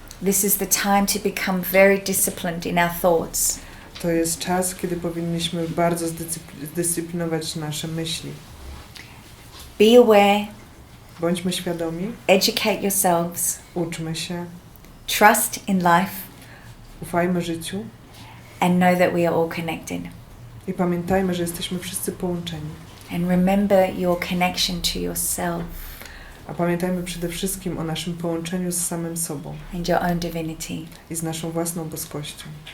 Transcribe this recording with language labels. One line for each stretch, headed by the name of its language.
English: This is the time to become very disciplined in our thoughts.
Polish: To jest czas, kiedy powinniśmy bardzo zdyscyplinować nasze myśli.
English: Be aware.
Polish: Bądźmy świadomi.
English: Educate yourselves.
Polish: Uczmy się.
English: Trust in life.
Polish: Ufajmy życiu.
English: And know that we are all connected.
Polish: I pamiętajmy, że jesteśmy wszyscy połączeni.
English: And remember your connection to yourself.
Polish: A pamiętajmy przede wszystkim o naszym połączeniu z samym sobą.
English: And your own divinity.
Polish: I z naszą własną boskością.